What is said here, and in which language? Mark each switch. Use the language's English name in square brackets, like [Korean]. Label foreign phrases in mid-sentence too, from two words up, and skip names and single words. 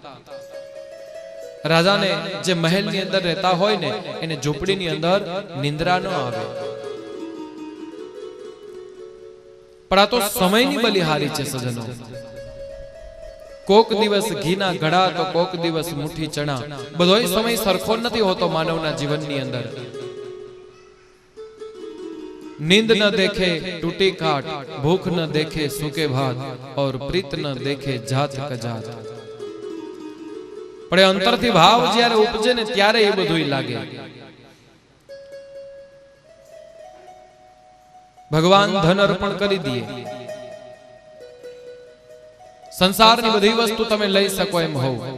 [Gujarati] રાજાને જે મહેલની અંદર રહેતા હોય ને એને ઝૂંપડીની અંદર નિંદ્રા ન આવે. પણ આ તો સમયની બલિહારી છે સજનો. કોક દિવસ ઘીના ઘડા તો કોક દિવસ મુઠ્ઠી ચણા. બધોય સમય સરખો નથી હોતો માનવના જીવનની અંદર. [Hindi] नींद न देखे टूटी खाट, भूख न देखे सूखे भात, और प्रीत न देखे जात कजात. [Gujarati] પણ અંતરથી ભાવ જ્યારે ઉપજે ને ત્યારે એ બધું લાગે. ભગવાન ધન અર્પણ કરી દે, સંસારની બધી વસ્તુ તમે લઈ શકો એમ હોવ.